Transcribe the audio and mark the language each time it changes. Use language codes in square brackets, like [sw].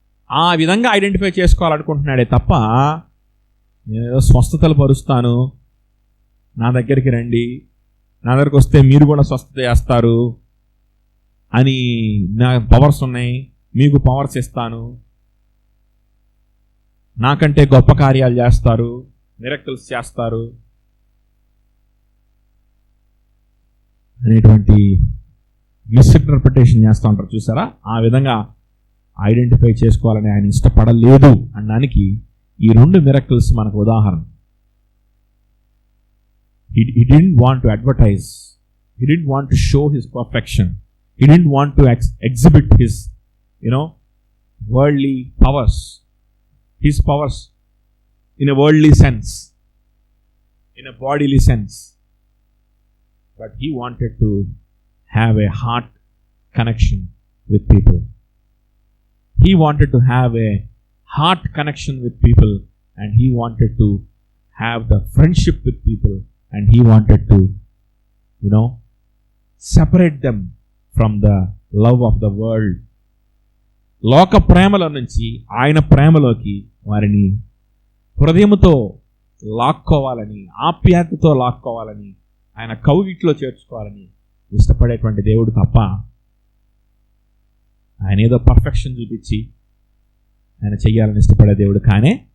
[te] ఆ విధంగా ఐడెంటిఫై చేసుకోవాలనుకుంటున్నాడే తప్ప నేను ఏదో స్వస్థతలు పరుస్తాను, నా దగ్గరికి రండి, నా దగ్గరికి వస్తే మీరు కూడా స్వస్థత చేస్తారు అని, నా పవర్స్ ఉన్నాయి, మీకు పవర్స్ ఇస్తాను, నాకంటే గొప్ప కార్యాలు చేస్తారు, మిరకిల్స్ చేస్తారు అనేటువంటి మిస్ఇంటర్ప్రిటేషన్ చేస్తూ ఉంటారు చూసారా. ఆ విధంగా ఐడెంటిఫై చేసుకోవాలని ఆయన ఇష్టపడలేదు అనడానికి ఈ రెండు మిరకిల్స్ మనకు ఉదాహరణ. [en] He didn't want to advertise. He didn't want to show his perfection. He didn't want to exhibit his, worldly powers. His powers in a worldly sense, in a bodily sense. But he wanted to have a heart connection with people. He wanted to have a heart connection with people, and he wanted to have the friendship with people, and he wanted to, separate them from the love of the world. [te] లోక ప్రేమల నుంచి ఆయన ప్రేమలోకి వారిని హృదయముతో లాక్కోవాలని, ఆప్యాయతతో లాక్కోవాలని, ఆయన కౌగిట్లో చేర్చుకోవాలని ఇష్టపడేటువంటి దేవుడు తప్ప ఆయన ఏదో పర్ఫెక్షన్ చూపించి ఆయన చెయ్యాలని ఇష్టపడే దేవుడు కానే.